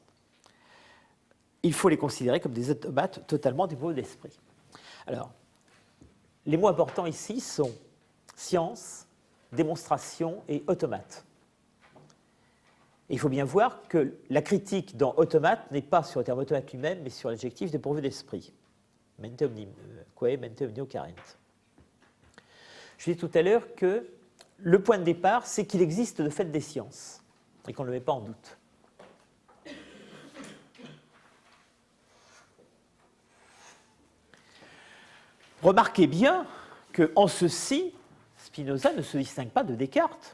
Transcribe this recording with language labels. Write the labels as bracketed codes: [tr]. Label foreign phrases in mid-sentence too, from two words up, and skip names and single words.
[fr] Il faut les considérer comme des automates totalement dépourvus d'esprit. Alors, les mots importants ici sont science, démonstration et automate. Et il faut bien voir que la critique dans automate n'est pas sur le terme automate lui-même, mais sur l'adjectif dépourvu d'esprit. [la] Mente omnium, quae mente omnio carent. [fr] Je disais tout à l'heure que le point de départ, c'est qu'il existe de fait des sciences, et qu'on ne le met pas en doute. Remarquez bien qu'en ceci, Spinoza ne se distingue pas de Descartes.